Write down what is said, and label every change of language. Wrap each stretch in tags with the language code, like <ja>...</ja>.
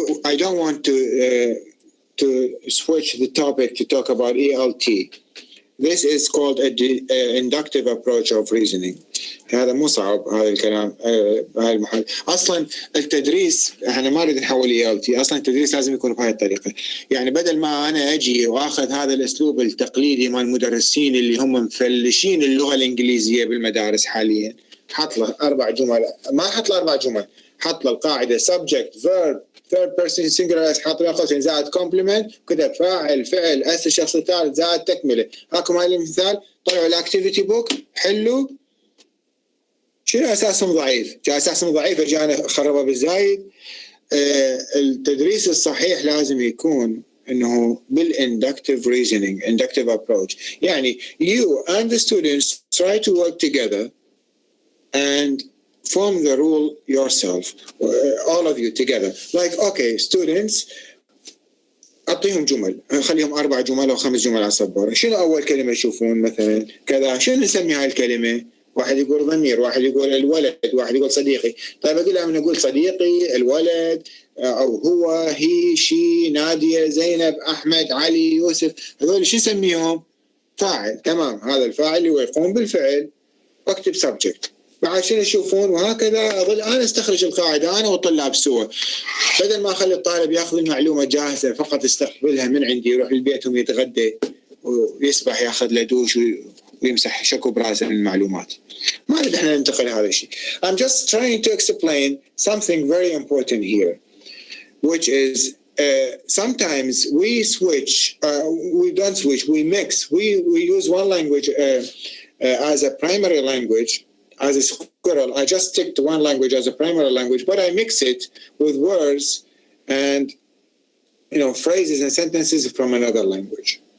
<en>I don't want to switch the topic to talk about ELT. This is called an inductive approach of reasoning.</en> <ar>هذا مو صعب هذا الكلام. هاي المحل اصلا التدريس احنا ما نريد نحول ELT. اصلا التدريس لازم يكون بهاي الطريقه. يعني بدل ما انا اجي واخذ هذا الاسلوب التقليدي مال المدرسين اللي هم مفلشين اللغه الانجليزيه بالمدارس حاليا، حط له 4 جمل، ما حط له 4 جمل، حط له القاعده subject verb third person singular حط له قوسين زائد complement كتب فاعل فعل اس الشخص الثالث زائد تكمله. هاكم هاي المثال. طلعوا الاكتيفيتي بوك حلوا. شنو اساسهم ضعيف؟ جاء اساسهم ضعيف جانا خربه بالزايد. التدريس الصحيح لازم يكون انه بالاندكتيف reasoning inductive approach.</ar> <en>يعني you and the students try to work together and form the rule yourself, all of you together. Like okay students</en> <ar>اعطيهم جمل، خليهم 4 جمل او 5 جمل على السبوره. شنو اول كلمه يشوفون مثلا كذا؟ شنو نسمي هاي الكلمه؟ واحد يقول ضمير، واحد يقول الولد، واحد يقول صديقي. طيب اقول لهم نقول صديقي، الولد، او هو، هي، شي، ناديه، زينب، احمد، علي، يوسف. هذول شو نسميهم؟ فاعل. تمام، هذا الفاعل هو يقوم بالفعل. واكتب سبجكت. بعد شنو يشوفون؟ وهكذا اظل انا استخرج القاعده انا والطلاب سوا، بدل ما اخلي الطالب ياخذ المعلومه جاهزه فقط يستقبلها من عندي، يروح لبيتهم يتغدى ويسبح ياخذ له دوش ويمسح شكو براسه من المعلومات. ما نريد احنا ننتقل هذا الشيء.</ar> <en>I'm just trying to explain something very important here, which is sometimes we switch, we don't switch, we mix. We use one language as a primary language. As a squirrel, I just stick to one language as a primary language, but I mix it with words and phrases and sentences from another language.</en>